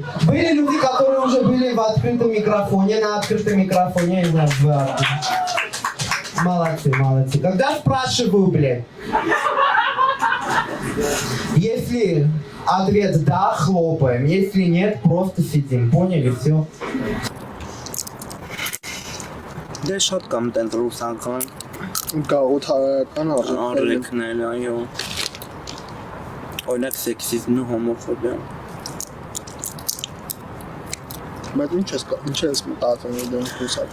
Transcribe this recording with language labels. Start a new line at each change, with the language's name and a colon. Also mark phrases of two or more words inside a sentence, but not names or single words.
Russian: Были люди, которые уже были в открытом микрофоне, на открытом микрофоне, я знаю, Молодцы. Когда спрашиваю, блядь? Если ответ да, хлопаем. Если нет, просто сидим. Поняли? Все.
Armenian: Դե շատ կամ տենց ռուսական Գաղութարական առիքներ, այո։ Օրինակ սեքսիզմն ու հոմոֆոբիան։ Բայց ինչ ես մտածում դրանք ռուսական։